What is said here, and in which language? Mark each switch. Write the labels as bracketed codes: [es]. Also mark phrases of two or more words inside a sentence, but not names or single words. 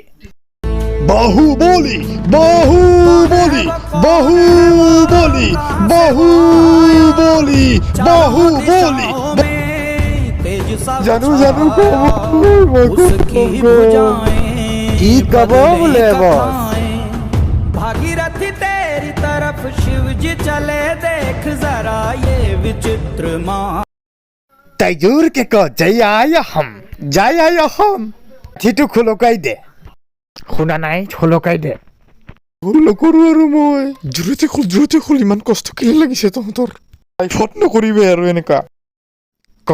[as] বাহুবলী বাহুবলী বাহুবলী বাহুবলী বাহুবলী। জানো জানো কি ক'ব বোলে বছ? [hi] भागीरथी तेरी तरफ शिव जी चले देख जरा ये विचित्र माँ। [as] তাই জোৰকে ক জয় আই অসম জয় আই অসম। ঠিটো খোলকাই দে। শুনা নাই খোলকাই দে। ভুল নকৰো আৰু মই। জোৰতে খোল ইমান কষ্ট কেলে লাগিছে তহঁতৰ? টাইফত নকৰিবি আৰু এনেকা।